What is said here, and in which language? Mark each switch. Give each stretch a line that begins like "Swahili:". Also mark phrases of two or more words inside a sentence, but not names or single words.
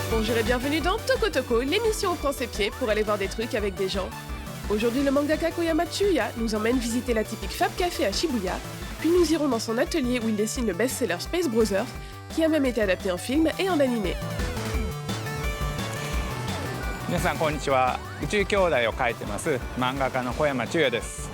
French: Bonjour et bienvenue dans Toko Toko, l'émission où prend ses pieds pour aller voir des trucs avec des gens. Aujourd'hui, le mangaka Koyama Tsuya nous emmène visiter la typique Fab Café à Shibuya, puis nous irons dans son atelier où il dessine le best-seller Space Brothers, qui a même été adapté en film et en animé.
Japanese: 皆さんこんにちは。宇宙兄弟を描いてます漫画家の小山中也です。